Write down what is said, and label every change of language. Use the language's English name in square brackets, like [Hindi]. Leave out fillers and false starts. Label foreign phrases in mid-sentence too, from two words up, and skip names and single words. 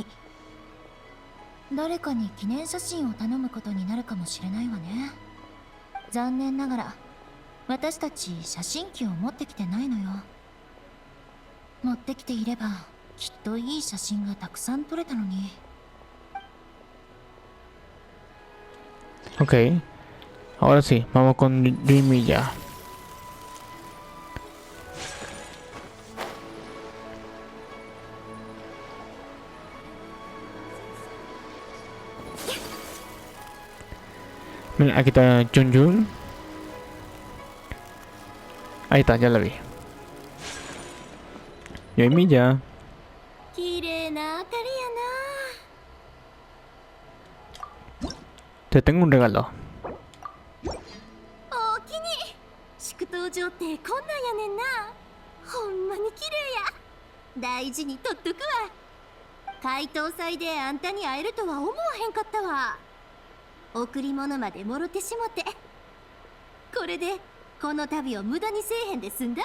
[Japanese] 誰かに記念写真を頼むことになるかもしれないわね。残念ながら私たち写真機を持ってきてないのよ。持ってきていればきっといい写真がたくさん撮れたのに。 [Spanish] Ok, ahora sí, vamos con Dreamy ya. Mira, aquí está Junjun. Ahí está, ya la vi. Dreamy ya. [Japanese] 綺麗な明かりや [Spanish] Te tengo un regalo. [Japanese] な。おおきに。祝祷場ってこんなんやねんな。ほんまに綺麗や。大事に取っとくわ。解凍祭であんたに会えるとは思わへんかったわ。贈り物までもろてしもて。これでこの旅を無駄にせえへんで済んだわ。